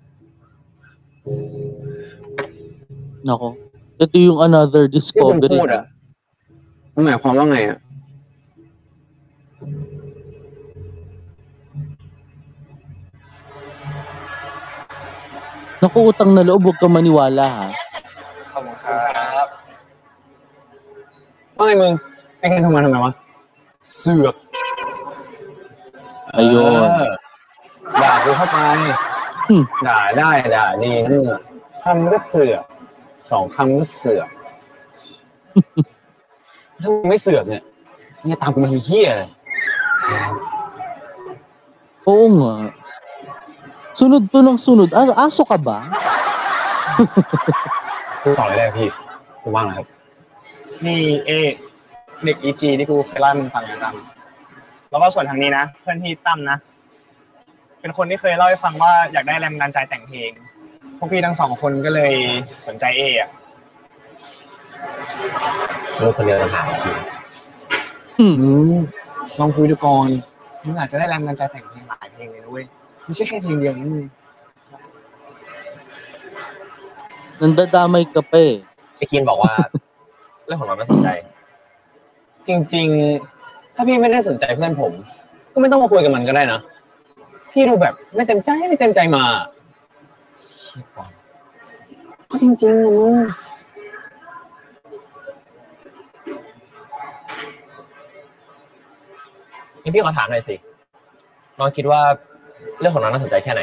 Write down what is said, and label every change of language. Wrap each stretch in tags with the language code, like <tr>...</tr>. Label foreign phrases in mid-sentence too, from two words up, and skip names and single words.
<tl>Naku, ito yung another</tl> <th>ที่คุณ</th> <en>discovery.</en> <th>พูดอะมันหมายความว่าไงอะ</th> <tl>Naku, utang na loob, huwag kang maniwala ha.</tl> <th>ขอบคุณครับว่าไงมึงไอ้กันทำไมวะ เสือก</th> <tl>Ayun.</tl> <th>ด่ากูเข้าไป Hmm. ด่าได้ด่าดีนั่นแหละคำก็เสือกสองคำก็เสือก ถ้ามึงไม่เสือกเนี่ยมึงจะตามกูมาทีเหี้ยเลย</th> <tl>Oo nga. Sunod to ng sunod. Aso ka ba?</tl> <th>พูดต่อเลยได้พี่กูว่างแล้วครับ นี่เด็ก EG ที่กูเคยเล่าให้มึงฟังนะตั้มแล้วก็ส่วนทางนี้นะเพื่อนพี่ตั้มนะ เป็นคนที่เคยเล่าให้ฟังว่าอยากได้แรงบันดาลใจแต่งเพลงพวกพี่ทั้งสองคนก็เลยสนใจอ่ะ รู้คนเดียวจะหาที Hmm. ลองคุยดูก่อนมึงอาจจะได้แรงบันดาลใจแต่งเพลงหลายเพลงเลยนะเว้ยไม่ใช่แค่เพลงเดียวนะมึง</th> <tl>Nandadamay ka pa eh.</tl> <th>ไอ้คีนบอกว่า เรื่องของเราไม่สนใจ จริงๆ ถ้าพี่ไม่ได้สนใจเพื่อนผม ก็ไม่ต้องมาคุยกับมันก็ได้นะ พี่ดูแบบไม่เต็มใจมาก็จริงๆนะมึง งั้นพี่ขอถามหน่อยสิน้องคิดว่าเรื่องของน้องน่าสนใจแค่ไหน</th>